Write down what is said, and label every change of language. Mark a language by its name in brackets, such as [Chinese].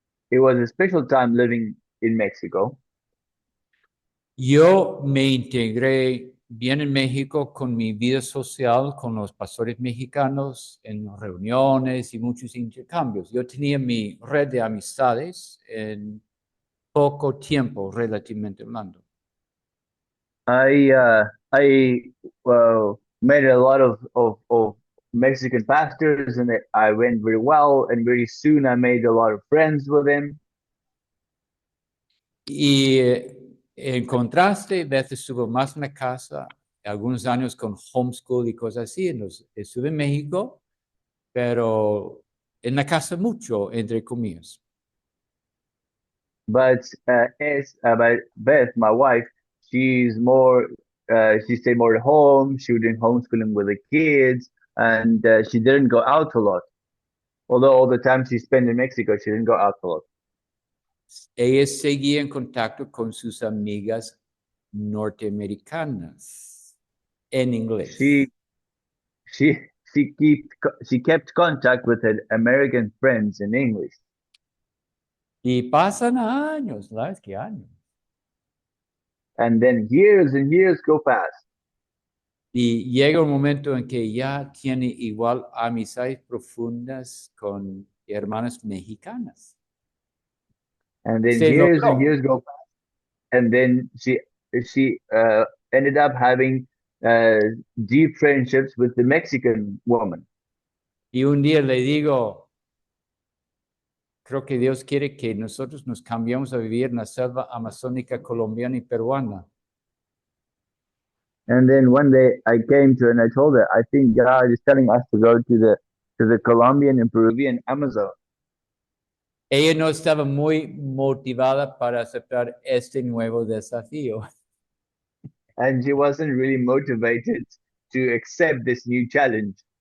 [English] It was a special time living in Mexico. [Spanish] Yo me integré bien en México con mi vida social, con los pastores mexicanos, en reuniones y muchos intercambios. Yo tenía mi red de amistades en poco tiempo, relativamente hablando. [English] I met a lot of Mexican pastors, and I went very well. And very soon, I made a lot of friends with them. [Spanish] Y en contraste, Beth estuvo más en la casa, algunos años con homeschool y cosas así. Estuve en México, pero en la casa mucho, entre comillas. [English] But Beth, my wife, she's more. She stayed more at home. She was doing homeschooling with the kids, and she didn't go out a lot. Although all the time she spent in Mexico, she didn't go out a lot. [Spanish] Ella seguía en contacto con sus amigas norteamericanas en inglés. [English] She kept contact with her American friends in English. [Spanish] Y pasan años, ¿sabes qué años? [English] And then years and years go past. [Spanish] Y llega un momento en que ya tiene igual amistades profundas con hermanas mexicanas. [English] And then [Spanish] Se [English] years and [Spanish] logró. [English] years go past. And then she ended up having deep friendships with the Mexican woman. [Spanish] Y un día le digo, creo que Dios quiere que nosotros nos cambiemos a vivir en la selva amazónica colombiana y peruana. [English] And then one day I came to her and I told her, I think God is telling us to go to the Colombian and Peruvian Amazon. [Spanish] Ella no estaba muy motivada para aceptar este nuevo desafío. [English] And she wasn't really motivated to accept this new challenge.